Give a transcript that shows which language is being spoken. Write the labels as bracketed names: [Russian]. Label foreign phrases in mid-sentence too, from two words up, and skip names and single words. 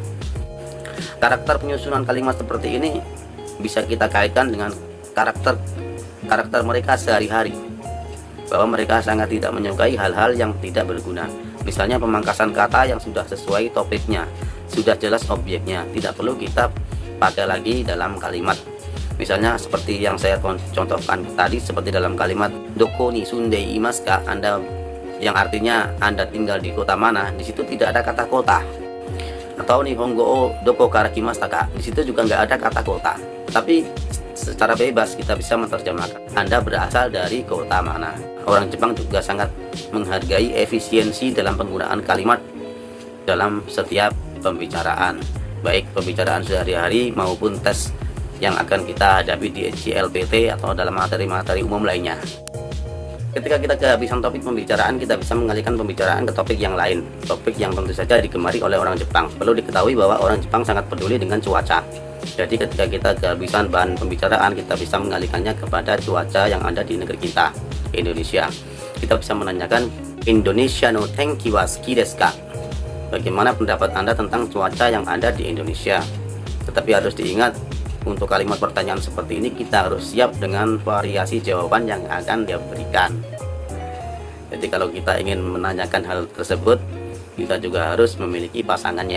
[Indonesian] Karakter penyusunan kalimat seperti ini bisa kita kaitkan dengan karakter mereka sehari-hari, bahwa mereka sangat tidak menyukai hal-hal yang tidak berguna. Misalnya pemangkasan kata yang sudah sesuai topiknya, sudah jelas objeknya, tidak perlu kita pakai lagi dalam kalimat. Misalnya seperti yang saya contohkan tadi, seperti dalam kalimat [Japanese] どこに住んでいますか, [Indonesian] Anda yang artinya Anda tinggal di kota mana, di situ tidak ada kata kota. Atau [Japanese] 日本語をどこから来ましたか, [Indonesian] di situ juga nggak ada kata kota. Tapi secara bebas kita bisa menerjemahkan Anda berasal dari kota mana. Orang Jepang juga sangat menghargai efisiensi dalam penggunaan kalimat dalam setiap pembicaraan, baik pembicaraan sehari-hari maupun tes yang akan kita hadapi di JLPT atau dalam materi-materi umum lainnya. Ketika kita kehabisan topik pembicaraan, kita bisa mengalihkan pembicaraan ke topik yang lain, topik yang tentu saja digemari oleh orang Jepang. Perlu diketahui bahwa orang Jepang sangat peduli dengan cuaca. Jadi ketika kita kehabisan bahan pembicaraan, kita bisa mengalihkannya kepada cuaca yang ada di negeri kita, Indonesia. Kita bisa menanyakan, [Japanese] インドネシアの天気は好きですか? [Indonesian] Bagaimana pendapat Anda tentang cuaca yang ada di Indonesia? Tetapi harus diingat, untuk kalimat pertanyaan seperti ini kita harus siap dengan variasi jawaban yang akan dia berikan. Jadi kalau kita ingin menanyakan hal tersebut, kita juga harus memiliki pasangannya.